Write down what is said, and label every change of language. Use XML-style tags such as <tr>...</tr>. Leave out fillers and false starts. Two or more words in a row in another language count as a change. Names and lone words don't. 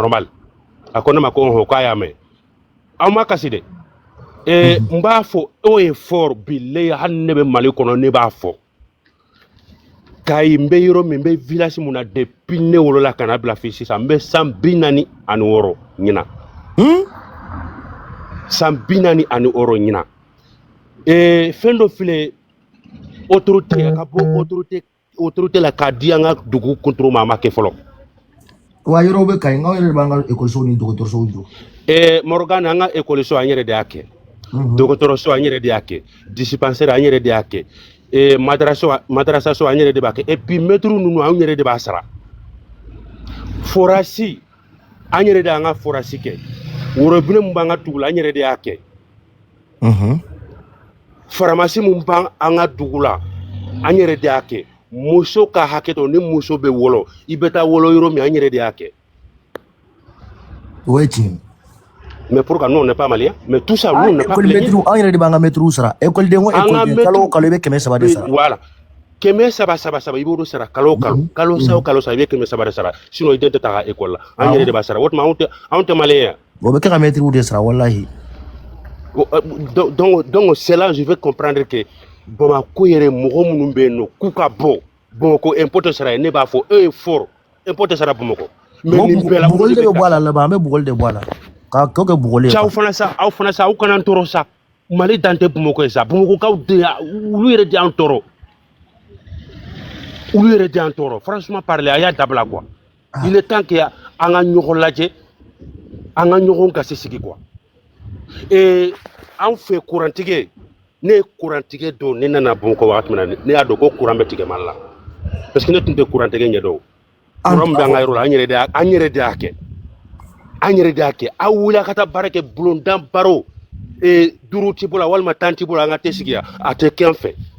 <bm>normal a ko ne ma ko k'a y'a mɛn aw ma kasi dɛ n b'a fɔ o ye fort billahi hali ne bɛ Mali kɔnɔ ne b'a fɔ Kayi n bɛ yɔrɔ min n bɛ village mun na depuis ne wolola ka na bila fii sisan n bɛ san 46 ɲina san 46 ɲina fɛn dɔ filɛ autorité ka bɔ autorité la k'a di an ka dugu kunturu ma a ma kɛ fɔlɔ wa yɔrɔ bɛ Kayi n'aw yɛrɛ de b'an ka école ni dɔgɔtɔrɔsow jɔ Morgan an ka école an yɛrɛ de y'a kɛ dɔgɔtɔrɔso an yɛrɛ de y'a kɛ dispensaire an yɛrɛ de y'a kɛ madrasa so an yɛrɛ de b'a kɛ</bm> <fr>et puis</fr> <bm>maître ninnu an yɛrɛ de b'a sara forasi an yɛrɛ de an ka forasi kɛ worobinɛ mun b'an ka dugu la an yɛrɛ de y'a kɛ faramasi mun b'an ka dugu la an yɛrɛ de y'a kɛ muso ka hakɛ to ni muso bɛ wolo i bɛ taa wolo yɔrɔ min an yɛrɛ de y'a kɛ o ye tiɲɛ</bm> <fr>mais pourquoi nous on n'est pas malien mais tout ça nous on n'est pas malien</fr> <bm>an yɛrɛ de b'an ka maître sara école den ko école kalo o kalo i bɛ 300 de sara voilà 300 i b'o sara kalo o kalo kalo sa o kalo sa i bɛ 300 de sara sinon i den tɛ taa école la an yɛrɛ de b'a sara o tuma anw tɛ malien o bɛ kɛ ka maître de sara wallahi</bm> <fr>donc c'est là je vais comprendre que</fr> <bm>Bamako yɛrɛ mɔgɔ minnu bɛ yen nɔ k'u ka bɔ Bamako impôt tɛ sara ye ne b'a fɔ</bm> <fr>eux est fort</fr> <bm>impôt tɛ sara Bamako mais nin bɛɛ la bugɔli de bɛ bɔ a la laban an bɛ bugɔli de bɔ a la k'a kɛ bugɔli ye aw fana sa aw kana n tɔɔrɔ sa Mali dan tɛ Bamako ye sa Bamakokaw de olu yɛrɛ de y'an tɔɔrɔ</bm> <fr>franchement parler</fr> <bm>a y'a dabila quoi</bm> <fr>il est temps que</fr> <bm>an ka ɲɔgɔn lajɛ an ka ɲɔgɔn gasi sigi quoi an fɛ courantigi ne ye courantigi don ne nana Bamako wagati min na ne y'a dɔn ko courant bɛ tigɛ Mali la parce que ne tun tɛ courantigi ɲɛdɔn courant min bɛ an ka yɔrɔ la an yɛrɛ de y'a kɛ aw wuli a ka taa baara kɛ bulondan baro duuru t'i bolo walima 10 t'i bolo an ka tɛ sigi yan a tɛ kɛ an fɛ</bm>